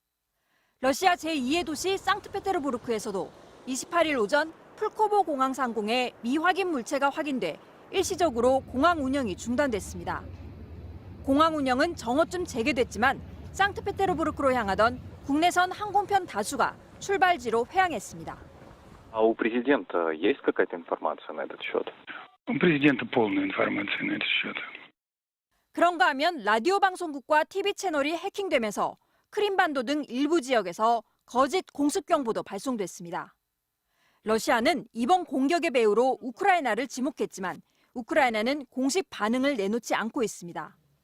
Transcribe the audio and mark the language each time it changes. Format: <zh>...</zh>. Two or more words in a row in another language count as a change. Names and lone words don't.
<ko>러시아 제2의 도시 상트페테르부르크에서도 28일 오전 풀코보 공항 상공에 미확인 물체가 확인돼 일시적으로 공항 운영이 중단됐습니다. 공항 운영은 정오쯤 재개됐지만 상트페테르부르크로 향하던 국내선 항공편 다수가 출발지로 회항했습니다.</ko> <ru>А у президента есть какая-то информация на этот счет? У президента полная информация на этот счет.</ru> <ko>그런가 하면 라디오 방송국과 TV 채널이 해킹되면서 크림반도 등 일부 지역에서 거짓 공습 경보도 발송됐습니다. 러시아는 이번 공격의 배후로 우크라이나를 지목했지만 우크라이나는 공식 반응을 내놓지 않고 있습니다.</ko>